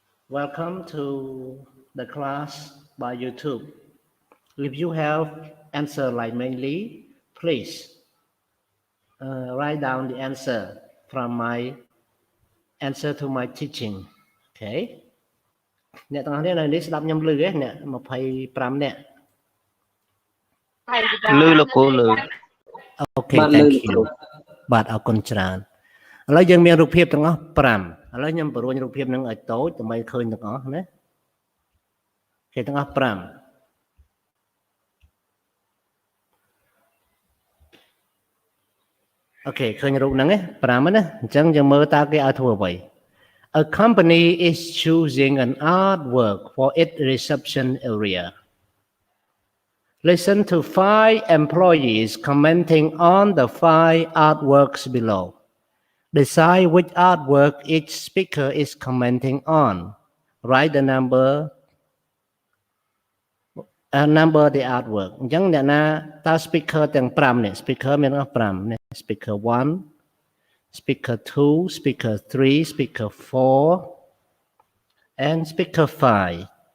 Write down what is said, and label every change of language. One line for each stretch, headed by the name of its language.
English: Welcome to the class by YouTube. If you have answer like mainly, please write down the answer from my answer to my teaching. Okay.
Khmer: អ្នកទាំងអស់គ្នានៅនេះស្ដាប់ខ្ញុំឮទេអ្នក25នាក់ លឺលោកគ្រូលឺ
English: Okay thank you
Khmer: បាទអរគុណច្រើនឥឡូវយើងមានរូបភាពទាំងអស់5ឥឡូវខ្ញុំបង្រួញរូបភាពនឹងឲ្យតូចដើម្បីឃើញទាំងអស់ណាគេទាំងអស់5អូខេឃើញរូបហ្នឹង5ណាអញ្ចឹងយើងមើលតើគេឲ្យធ្វើអ្វី
English: A company is choosing an artwork for its reception area. Listen to 5 employees commenting on the 5 artworks below. Decide which artwork each speaker is commenting on. Write the number the artwork.
Khmer: អញ្ចឹងអ្នកណាតើ speaker ទាំង5នេះ speaker មាន5នេះ
English: speaker 1 speaker 2 speaker 3 speaker 4 and speaker 5.